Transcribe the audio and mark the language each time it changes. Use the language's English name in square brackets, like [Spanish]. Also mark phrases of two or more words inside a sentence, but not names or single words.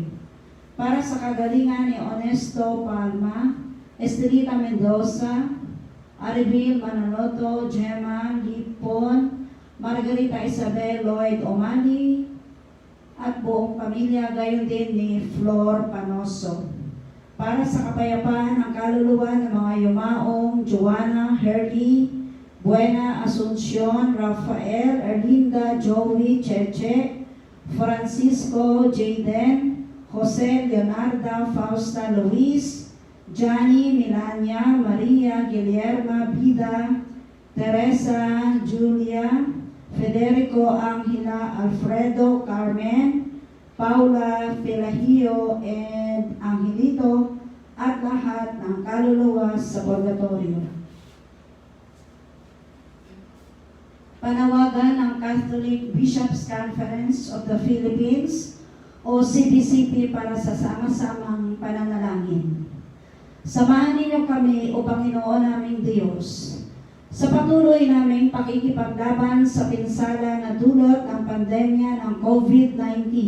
[Filipino] Para sa kagalingan ni Honesto Palma, Estelita Mendoza, Arivil Manaloto, Gemma Lipon, Margarita Isabel Lloyd Omani, at buong pamilya, gayon din ni Flor Panoso. Para sa kapayapaan ng kaluluwa ng mga yumaong Joanna, Herly, Buena, Asuncion, Rafael, Erlinda, Joey, Cheche, Francisco, Jayden, Jose, Leonarda, Fausta, Luis, Johnny, Milania, Maria, Guillerma, Bida, Teresa, Julia, Federico, Angela, Alfredo, Carmen, Paula, Pelagio, and Angelito, at lahat ng kaluluwa sa purgatorio. Panawagan ng Catholic Bishops' Conference of the Philippines o CBCP para sa sama-samang pananalangin. Samahan ninyo kami, O Panginoon naming Diyos, sa patuloy naming pakikipaglaban sa pinsala na dulot ng pandemya ng COVID-19.